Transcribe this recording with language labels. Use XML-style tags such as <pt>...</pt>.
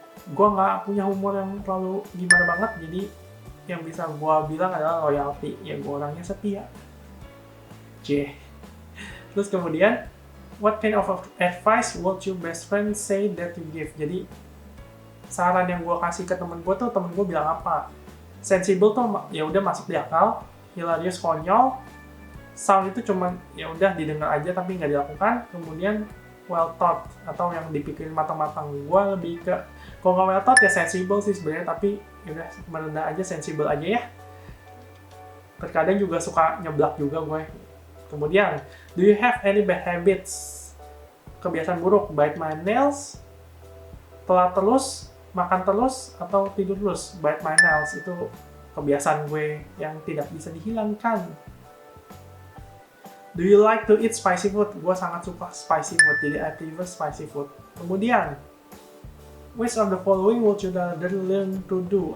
<id>Gue nggak punya humor yang terlalu gimana banget, jadi yang bisa gue bilang adalah loyalty. Ya gue orangnya setia. Terus kemudian,</id> <en>what kind of advice would your best friend say that you give?</en> <id>Jadi saran yang gue kasih ke temen gue tuh, temen gue bilang apa? Sensible tuh ya udah masuk di akal, hilarious konyol, sound itu cuman ya udah didengar aja tapi nggak dilakukan. Kemudian</id> <en>well thought</en> <id>atau yang dipikirin matang-matang. Gue lebih ke kalau nggak well thought ya sensible sih sebenarnya, tapi ya udah merendah aja, sensible aja ya. Terkadang juga suka nyeblak juga gue. Kemudian,</id> <en>do you have any bad habits?</en> <id>Kebiasaan buruk,</id> <en>bite my nails,</en> <id>telat terus, makan terus, atau tidur terus.</id> <en>Bite my nails</en> <id>itu kebiasaan gue yang tidak bisa dihilangkan.</id> <en>Do you like to eat spicy food?</en> <id>Gue sangat suka</id> <en>spicy food,</en> <id>jadi</id> <en>I prefer spicy food.</en> <id>Kemudian,</id> <en>which of the following would you rather learn to do?</en>